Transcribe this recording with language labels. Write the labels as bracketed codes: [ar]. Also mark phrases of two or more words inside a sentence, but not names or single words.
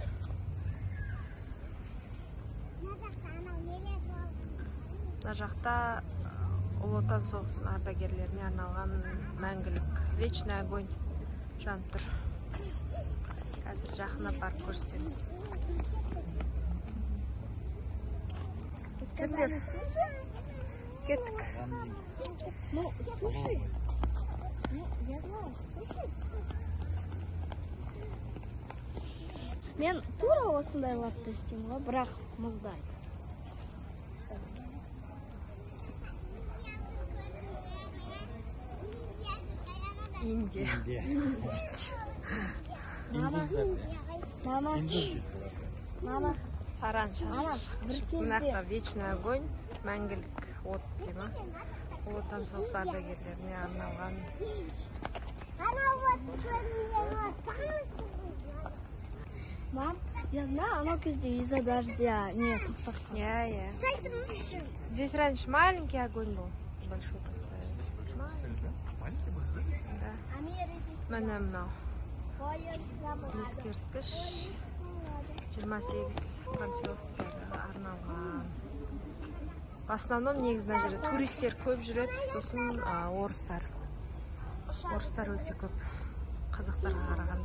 [kk] Мына жақта Ұлы Отан соғысының ардагерлеріне арналған мәңгілік [ru] вечный огонь [kk] жанып тұр. Қазір жақына барып көрсетеміз. Кеттік. Кеттік. [ru] Ну, суши. Ну, я знаю, суши. [kk] Мен тура осындай латты істеймін ғой, бірақ мұздай. Индия. Мама. Саран шашы. Мынақта [ru] вечный огонь, [kk] мәңгілік от дейма. Ұлы Отан соғысы ардагерлеріне арналған. [ru] Мам, я знаю, оно кезде из-за дождя. Нет, так. Я. Здесь раньше маленький огонь был. Большой поставили. Маленький был, да? [kk] Да. Міне мынау. Ескерткіш 28 панфиловцарға арналған. [ru] В основном [kk] негізі жерде туристер көп жүреді, сосын орыстар. Орыстар өте көп қазақтарға қарағанда.